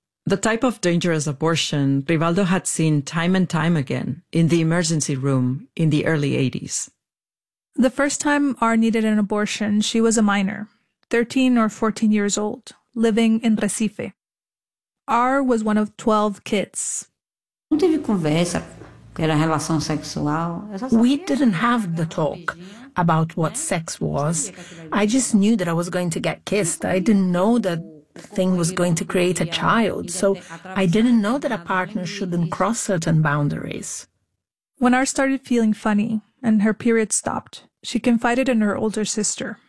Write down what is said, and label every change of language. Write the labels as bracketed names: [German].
[English] The type of dangerous abortion Rivaldo had seen time and time again in the emergency room in the early 80s. The first time R needed an abortion, she was a minor, 13 or 14 years old, living in Recife. R was one of 12 kids. [Portuguese] Não teve conversa pela relação sexual. [English] We didn't have the talk about what sex was. I just knew that I was going to get kissed. I didn't know that thing was going to create a child. So I didn't know that a partner shouldn't cross certain boundaries. When Ar started feeling funny and her period stopped, she confided in her older sister.